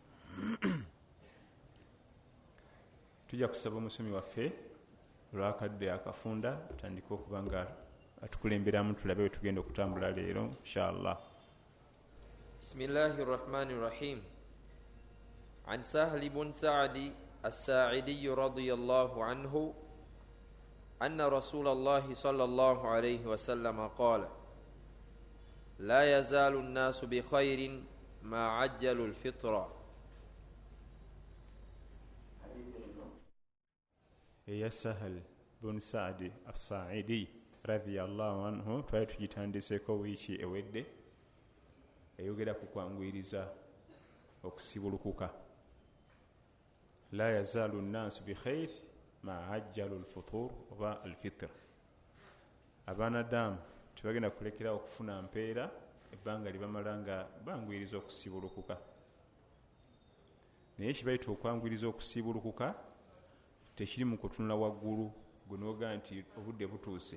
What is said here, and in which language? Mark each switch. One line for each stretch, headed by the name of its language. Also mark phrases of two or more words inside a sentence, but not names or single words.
Ganda: Tujja kusaba omusomi waffe olwakadde akafunda tutandika okuba nga atukulemberamu, tulabe we tugenda okutambula leero inshallah.
Arabic: بسم الله الرحمن الرحيم. عن سهل بن سعد الساعدي رضي الله عنه أن رسول الله صلى الله عليه وسلم قال لا يزال الناس بخير ما عجلوا الفطر.
Ganda: Ya Sahal bun Sa'di as-Sa'idi
Arabic: رضي الله عنه
Ganda: twali tugitandiseko wiiki ewedde, eyogera ku kwanguyiriza okusibulukuka.
Arabic: لا يزال الناس بخير ما عجلوا الفطور oba al-fitr.
Ganda: Abanadamu tebagenda kulekera okufuna mpeera ebbanga libamala nga banguyiriza okusibulukuka. Naye kibayita okwanguyiriza okusibulukuka tekiri mu kutunula waggulu gunooga nti obudde butuuse.